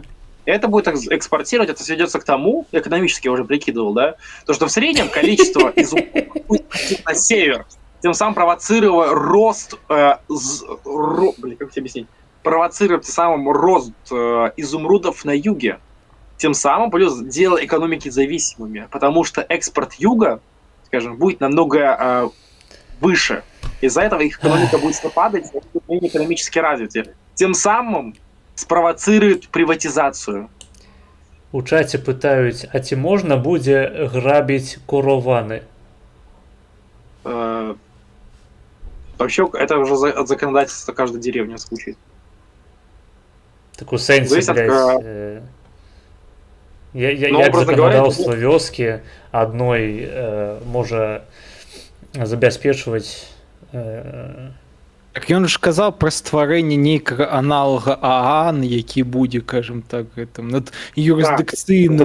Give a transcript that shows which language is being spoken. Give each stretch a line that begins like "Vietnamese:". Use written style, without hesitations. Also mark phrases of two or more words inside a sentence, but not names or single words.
Russian: И это будет экспортировать, это сведется к тому, экономически я уже прикидывал, да, то, что в среднем количество изумрудов будет на север, тем самым провоцируя рост, как тебе объяснить, провоцирует тем самым рост изумрудов на юге. Тем самым плюс делая экономики зависимыми, потому что экспорт юга, скажем, будет намного выше. Из-за этого их экономика будет падать, и будет менее экономически развитие. Тем самым спровоцирует приватизацию.
Belarusian: У чаце пытаюць, а ці можна будзе грабіць корованы?
Russian: Вообще, это уже от законодательства каждой деревни звучит.
Belarusian: Так у сэнсе, блядь, як заканадаўства вёскі адной можа забяспечваць... Так ён ж казаў пра стварэнне нейкага аналага ААН, які будзе, кажам так, гэтым над юрысдыкцыйным...